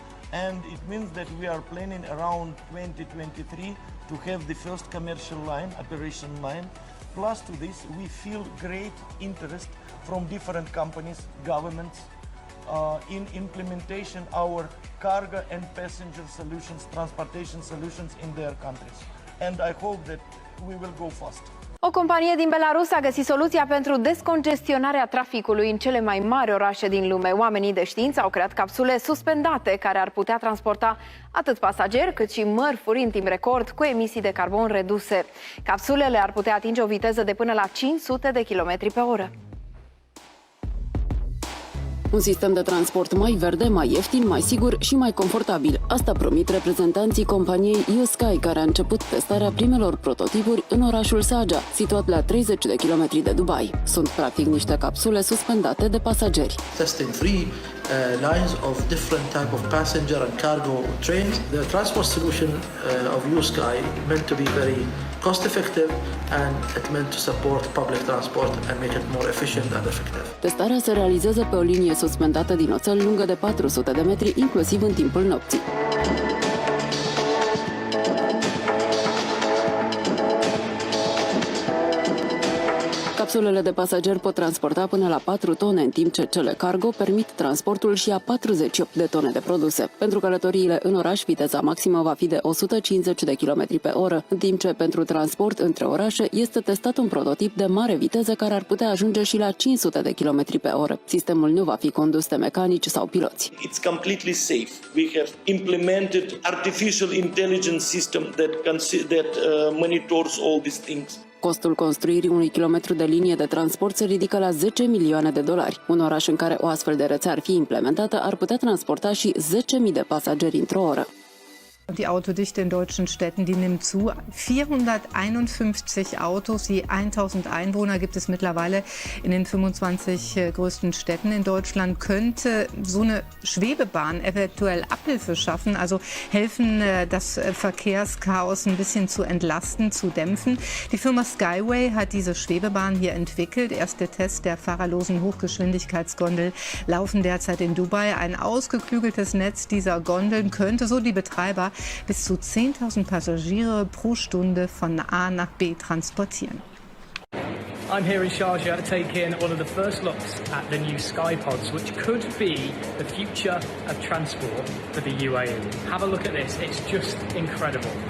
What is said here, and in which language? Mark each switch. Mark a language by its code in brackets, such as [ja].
[en] And it means that we are planning around 2023 to have the first commercial line, operation line. Plus to this, we feel great interest from different companies, governments, in implementation our cargo and passenger solutions, transportation solutions in their countries. And I hope that we will go fast. [ro] O companie din Belarus a găsit soluția pentru descongestionarea traficului în cele mai mari orașe din lume. Oamenii de știință au creat capsule suspendate care ar putea transporta atât pasageri cât și mărfuri în timp record cu emisii de carbon reduse. Capsulele ar putea atinge o viteză de până la 500 de km pe oră. Un sistem de transport mai verde, mai ieftin, mai sigur și mai confortabil. Asta promit reprezentanții companiei Sky, care a început testarea primelor prototipuri în orașul Sharjah, situat la 30 de kilometri de Dubai. Sunt practic niște capsule suspendate de pasageri. [en] Testing 3 lines of different type of passenger and cargo trains. The transport solution of Sky meant to be very cost effective and it meant to support public transport and make it more efficient and effective. [ro] Testarea se realizează pe o linie suspendată din oțel lungă de 400 de metri, inclusiv în timpul nopții. Capsulele de pasageri pot transporta până la 4 tone, în timp ce cele cargo permit transportul și a 48 de tone de produse. Pentru călătoriile în oraș, viteza maximă va fi de 150 de km pe oră, în timp ce pentru transport între orașe este testat un prototip de mare viteză care ar putea ajunge și la 500 de km pe oră. Sistemul nu va fi condus de mecanici sau piloți. [en] It's completely safe. We have implemented artificial intelligence system that monitors all these things. [ro] Costul construirii unui kilometru de linie de transport se ridică la 10 milioane de dolari. Un oraș în care o astfel de rețea ar fi implementată ar putea transporta și 10.000 de pasageri într-o oră. [de] Die Autodichte in deutschen Städten, die nimmt zu. 451 Autos je 1000 Einwohner gibt es mittlerweile in den 25 größten Städten in Deutschland. Könnte so eine Schwebebahn eventuell Abhilfe schaffen, also helfen, das Verkehrschaos ein bisschen zu entlasten, zu dämpfen. Die Firma SkyWay hat diese Schwebebahn hier entwickelt. Erste Tests der fahrerlosen Hochgeschwindigkeitsgondel laufen derzeit in Dubai. Ein ausgeklügeltes Netz dieser Gondeln könnte so die Betreiber bis zu 10.000 Passagiere pro Stunde von A nach B transportieren. [en] I'm here in Sharjah taking one of the first looks at the new SkyPods, which could be the future of transport for the UAE. Have a look at this, it's just incredible.